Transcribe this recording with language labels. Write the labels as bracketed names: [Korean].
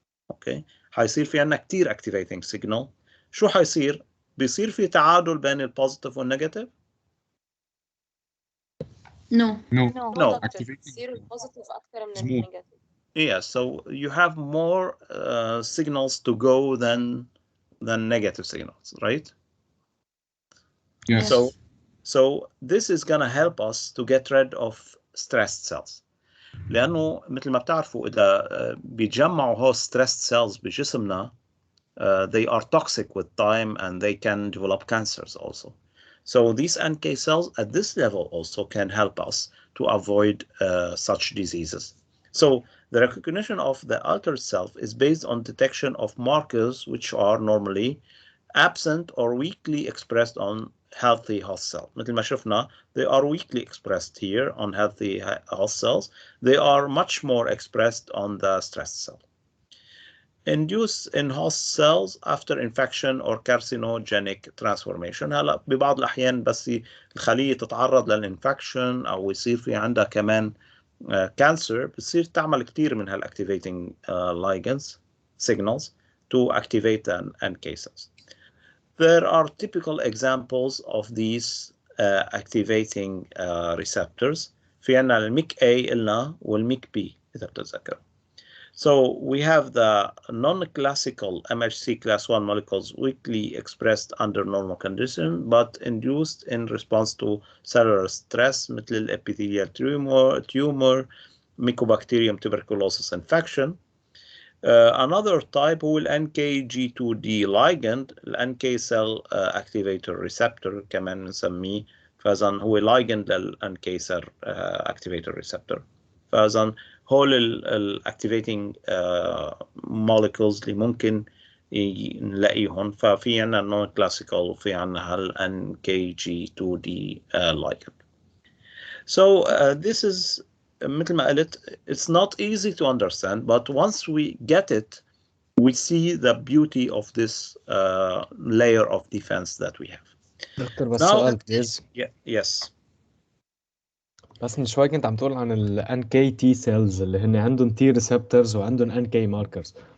[Arabic] اوكي حيصير في عندنا كثير activating signal. شو حيصير؟ بيصير في تعادل بين البوزيتيف والنيجاتيف؟ [English] No. No. [Arabic] بتصير البوزيتيف اكثر من [English] Smooth. [Arabic] النيجاتيف. [English] Yes, so you have more signals to go than negative signals, right? Yes. So this is gonna help us to get rid of stressed cells. [Arabic] لأنه مثل ما بتعرفوا إذا بيتجمعوا هو [English] stressed cells [Arabic] بجسمنا [English] they are toxic with time and they can develop cancers also. So these NK cells at this level also can help us to avoid such diseases. So the recognition of the altered self is based on detection of markers which are normally absent or weakly expressed on healthy host cells. [Arabic] مثل ما شفنا, [English] they are weakly expressed here on healthy host cells. They are much more expressed on the stressed cell. Induced in host cells after infection or carcinogenic transformation. [Arabic] هلا ببعض الأحيان بس الخلية تتعرض للإنفكشن أو يصير في عندها كمان cancer بتصير تعمل كتير من هالactivating ligands [English] signals to activate an NK cells. There are typical examples of these activating receptors. [Arabic] في عندنا الميك A قلنا والميك B إذا بتتذكر. [English] So we have the non-classical MHC class 1 molecules weakly expressed under normal condition but induced in response to cellular stress [Arabic] مثل الابيثيليال [English] tumor, Mycobacterium tuberculosis infection. Another type هو NKG2D ligand, NK cell activator receptor [Arabic] كمان نسميه, فإذا هو [English] ligand لل-NK cell activator receptor. [Arabic] فإذا هول الactivating molecules اللي ممكن نلاقيهم, ففي عنا non-classical وفي عنا NKG2D ligand. [English] So this is [Arabic] مثل ما قلت, [English] it's not easy to understand, but once we get it, we see the beauty of this layer of defense that we have. [Arabic] دكتور بس [English] Now, [Arabic] سؤال بليز. [English] yes. [Arabic] بس من شوي كنت عم تقول عن ال NKT cells اللي هن عندهم T receptors وعندهم NK markers.